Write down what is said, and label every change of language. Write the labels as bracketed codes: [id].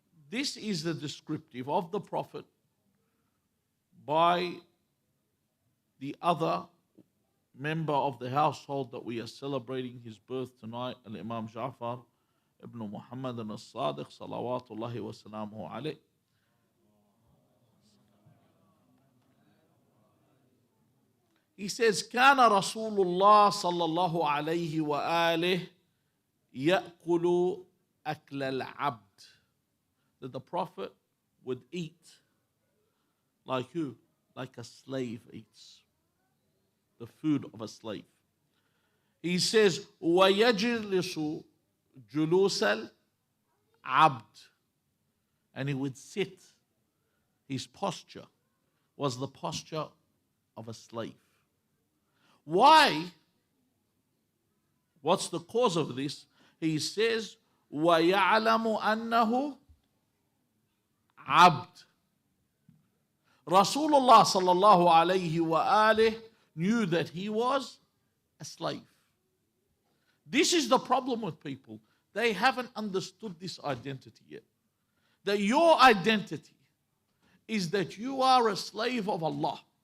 [en] This is the descriptive of the Prophet by the other member of the household that we are celebrating his birth tonight, Imam Ja'far ibn Muhammad al-Sadiq, [ar] salawatullahi wa salamuhu alayh. [en] He says, [ar] كان رسول الله صلى الله عليه وآله يأكل أكل العبد. [en] That the Prophet would eat like who? Like a slave eats. The food of a slave. He says, [ar] وَيَجْلِسُ جُلُوسَ الْعَبْدِ. [en] And he would sit. His posture was the posture of a slave. Why? What's the cause of this? He says, [ar] وَيَعْلَمُ أَنَّهُ عَبْدٌ. [en] Rasulullah [ar] sallallahu alayhi wa alihi [en] knew that he was a slave. This is the problem with people. They haven't understood this identity yet. That your identity is that you are a slave of Allah.